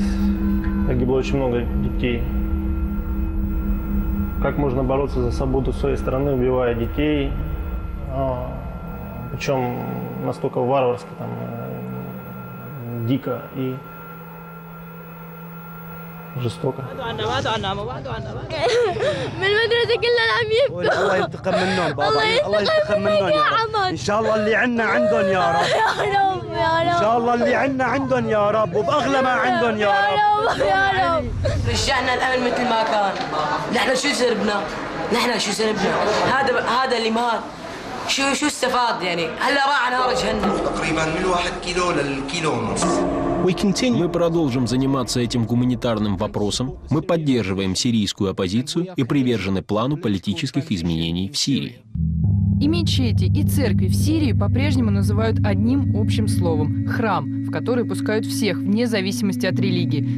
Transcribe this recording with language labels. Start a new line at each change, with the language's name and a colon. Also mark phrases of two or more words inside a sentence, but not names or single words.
Russian: Погибло очень много детей. Как можно бороться за свободу своей страны, убивая детей? Причем настолько варварски, там, дико и жестоко.
Arabic: بالمدرسة كلنا عم يبكوا. الله ينتقم منهم بابا، الله ينتقم منهم يا رب. إن شاء الله اللي عنا عندهم يا رب. يا رب يا رب. إن شاء الله اللي عنا عندهم يا رب وبأغلى ما عندهم يا رب. يا رب. رجعنا الأمل مثل ما كان. نحن شو سربنا؟ نحن شو سربنا؟ هذا اللي مات. شو استفاد يعني؟ هلا راح نهار جهنم. تقريبا من 1 كيلو للكيلو ونص.
Russian: Мы продолжим заниматься этим гуманитарным вопросом. Мы поддерживаем сирийскую оппозицию и привержены плану политических изменений в Сирии. И мечети, и церкви в Сирии по-прежнему называют одним общим словом – храм, в который пускают всех, вне зависимости от религии.